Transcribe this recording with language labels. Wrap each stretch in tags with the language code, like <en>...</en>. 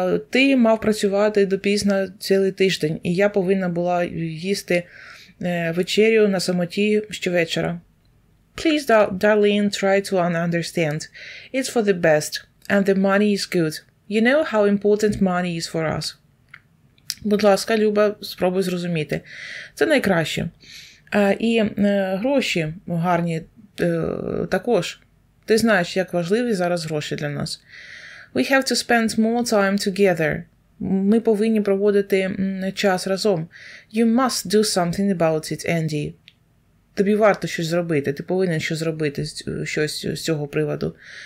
<uk>Ти мав працювати допізно цілий тиждень, і я повинна була їсти вечерю на самоті щовечора.</uk> <en>Please, darling, try to understand. It's for the best, and the money is good. You know how important money is for us.</en> <uk>Будь ласка, Люба, спробуй зрозуміти. Це найкраще. І гроші гарні також. Ти знаєш, як важливі зараз гроші для нас.</uk> <en>We have to spend more time together.</en> <uk>Ми повинні проводити час разом.</uk> <en>You must do something about it, Andy.</en> <uk>Тобі варто щось зробити. Ти повинен щось зробити, щось з цього приводу.</uk>